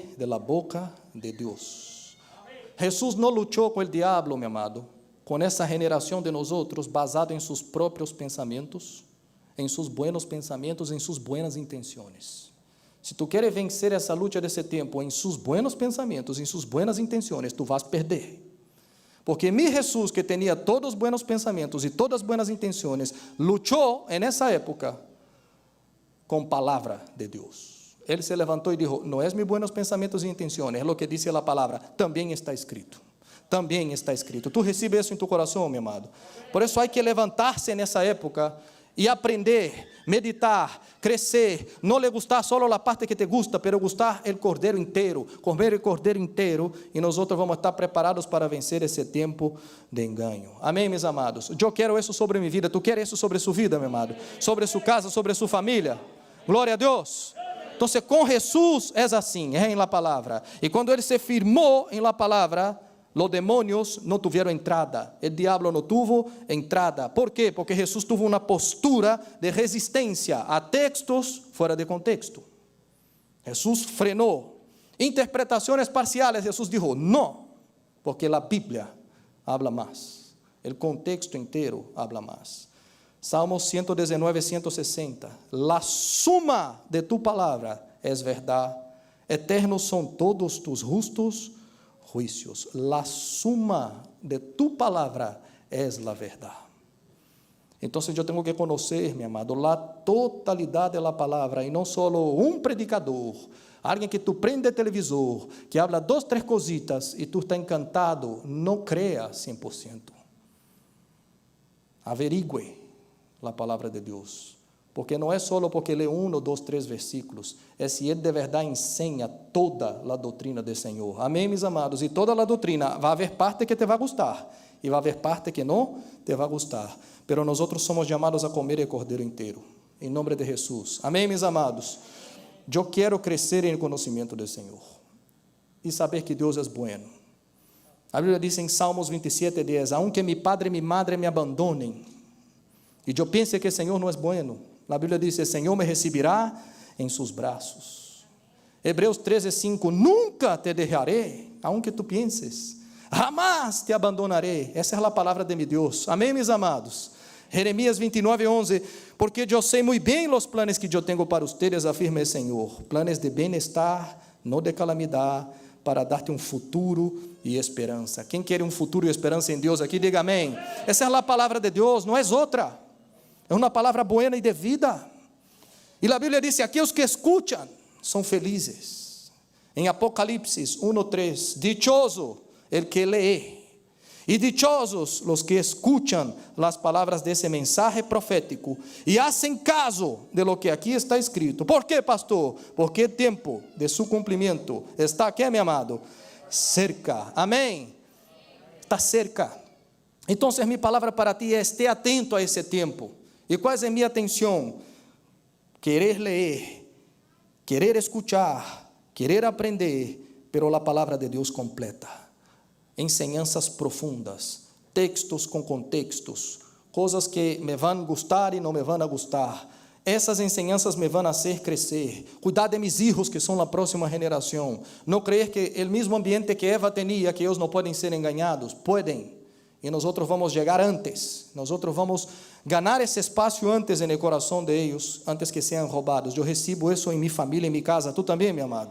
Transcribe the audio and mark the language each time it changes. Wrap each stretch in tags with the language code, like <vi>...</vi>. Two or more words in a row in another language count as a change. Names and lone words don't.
<es>De la boca de Deus.</es> <pt>Jesus não lutou com o diabo, meu amado, com essa generação de nós outros, basado em seus próprios pensamentos, em seus buenos pensamentos, em suas buenas intenções. Se tu queres vencer essa luta desse tempo em seus buenos pensamentos, em suas buenas intenções, tu vas perder. Porque mi Jesus, que tinha todos os buenos pensamentos e todas as buenas intenções, lutou nessa época com palavra de Deus. Ele se levantou e disse, não é meus buenos pensamentos e intenções, é o que diz a palavra, também está escrito. Também está escrito. Tu recebes isso em tu coração, meu amado. Por isso há que levantar-se nessa época e aprender, meditar, crescer, não lhe gustar só a parte que</pt> <es>te gusta, pero gustar</es> <pt>o cordeiro inteiro, comer o cordeiro inteiro, e nós outros vamos estar preparados para vencer esse tempo de engano. Amém, meus amados? Eu quero isso sobre minha vida, tu queres isso sobre sua vida, meu amado? Sobre sua casa, sobre sua família? Glória a Deus. Então, com Jesus é assim, é em la palavra. E quando ele se firmou em la palavra, os demônios não tiveram entrada, o diabo não teve entrada. ¿Por quê? Porque Jesus teve uma postura de resistência a textos fora de contexto. Jesus frenou. Interpretações parciais, Jesus disse, não, porque a Bíblia habla mais.</pt> <es>El contexto inteiro habla más. Salmos 119, 160. La suma de tu palabra es verdad. Eternos son todos tus justos juicios. La suma de tu palabra es la verdad. Entonces yo tengo que conocer, mi amado, la totalidad de la palabra y no solo un predicador, alguien que tú prende televisor, que habla 2, 3 cositas y tú estás encantado. No crea 100%. Averigüe la palabra de Dios.</es> <pt>Porque não é solo porque lê 1, 2, 3 versículos, é se ele de verdade ensina toda a doutrina do Senhor. Amém, meus amados? E toda a doutrina, vai haver parte que te vai gostar, e vai haver parte que não te vai gostar. Pero nós somos chamados a comer o cordeiro inteiro, em nome de Jesus. Amém, meus amados? Eu quero crescer em conhecimento do Senhor, e saber que Deus é bueno. A Bíblia diz em Salmos 27, 10,</pt> <es>aunque mi padre</es> <pt>e</pt> <es>mi madre</es> <pt>me abandonem, e eu pense que o Senhor não é bueno, a Bíblia diz, o Senhor me recibirá em seus braços. Hebreus 13, 5, nunca te deixarei,</pt> <es>aunque tu pienses, jamás te abandonarei.</es> <pt>Essa é a palavra de meu Deus. Amém, meus amados? Jeremias 29, 11, porque eu sei muito bem os planos que eu tenho para ustedes, afirma o Senhor, planos de bem-estar, não de calamidade, para dar-te um futuro e esperança. Quem quer um futuro e esperança em Deus aqui, diga amém. Essa é a palavra de Deus, não é outra. É uma palavra buena e de vida. E a Bíblia diz que aqueles que escutam são felizes. Em Apocalipse 1:3,</pt> <es>dichoso el que lee, e dichosos los que escuchan</es> <pt>as palavras desse</pt> <es>mensaje profético e hacen caso de lo que aqui está escrito.</es> <pt>¿Por quê,</pt> <es>pastor?</es> <pt>Porque o tempo de su cumprimento está aqui, meu amado, cerca. Amém? Está cerca. Então, minha palavra para ti é: esteja atento a esse tempo. E qual é minha atenção? Querer ler, querer escuchar, querer aprender, pero a palavra de Deus completa. Enseñanças profundas, textos com contextos, coisas que me vão gostar e não me vão a gostar. Essas enseñanças me vão a hacer crescer. Cuidar de</pt> <es>mis hijos,</es> <pt>que são a próxima geração. Não creer que o mesmo ambiente que Eva tinha, que eles não podem ser enganados. Podem. E nós vamos chegar antes. Nós vamos ganhar esse espaço antes no coração de eles, antes que sejam roubados. Eu recebo isso em minha família, em minha casa. Tu também, meu amado?</pt>